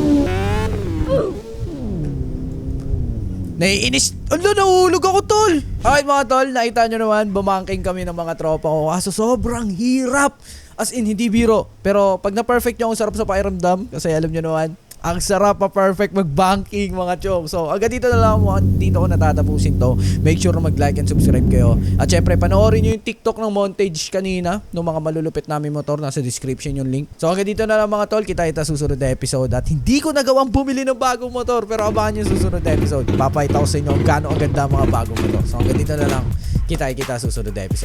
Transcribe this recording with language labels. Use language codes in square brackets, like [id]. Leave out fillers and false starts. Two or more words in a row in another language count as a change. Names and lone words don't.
[tl] Naiinis. Ala, nahulog ako, tol. Alright, mga tol, nakita nyo naman, bumangking kami ng mga tropa ko. Kaso sobrang hirap. [en] As in, [tl] hindi biro. Pero pag na-perfect nyo, ang sarap sa pakiramdam. Kasi alam nyo naman, ang sarap pa-perfect mag-banking, mga chong. So, agad dito na lang dito ko natatapusin to. [en] Make sure na mag-like and subscribe kayo. [tl] At syempre, panoorin nyo yung TikTok ng montage kanina ng mga malulupit namin motor. Nasa description yung link. So, agad dito na lang, mga tol. Kita susunod na episode. At hindi ko nagawang bumili ng bagong motor. Pero abangan yung susunod na episode. Papayta ko sa inyo kung gaano aganda mga bagong motor. So, agad dito na lang. Kita susunod na episode.